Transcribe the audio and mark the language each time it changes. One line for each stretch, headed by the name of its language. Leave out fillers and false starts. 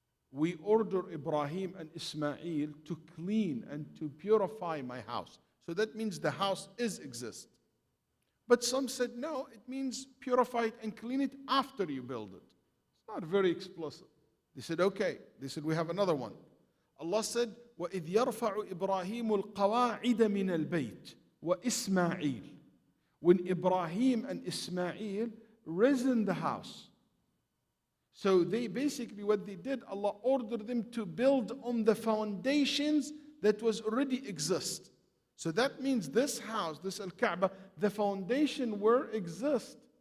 English: We order Ibrahim and Ismail to clean and to purify my house. So that means the house exists. But some said, no, it means purify it and clean it after you build it. It's not very explicit. They said, okay. They said, we have another one. Allah said,
Arabic: وَإِذْ يَرْفَعُ إِبْرَاهِيمُ الْقَوَاعِدَ مِنَ الْبَيْتِ وَإِسْمَاعِيلُ.
English: When Ibrahim and Ismail risen the house. So they basically, what they did, Allah ordered them to build on the foundations that was already exist. So that means this house, this Al-Kaaba, the foundation will exist.